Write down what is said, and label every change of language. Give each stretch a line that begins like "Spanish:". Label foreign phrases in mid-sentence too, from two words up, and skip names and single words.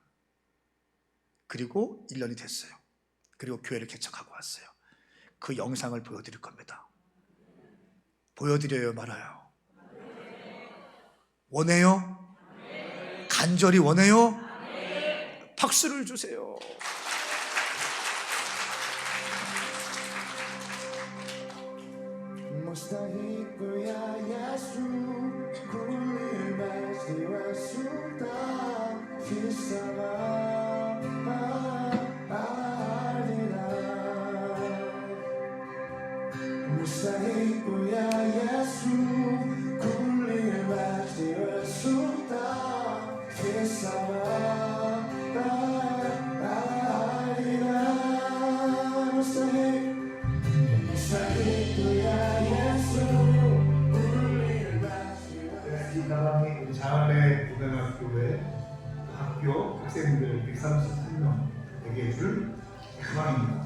Korean: 그리고 1년이 됐어요. 그리고 교회를 개척하고 왔어요. 그 영상을 보여드릴 겁니다. 보여드려요 말아요? 원해요? 간절히 원해요? 박수를 주세요. Mustahil ya Yesu kulibas diwasuta kisama alina Mustahil ya Yesu 이 가방이 우리 자활의 고등학교의 학교 학생들 133명에게 줄 가방입니다.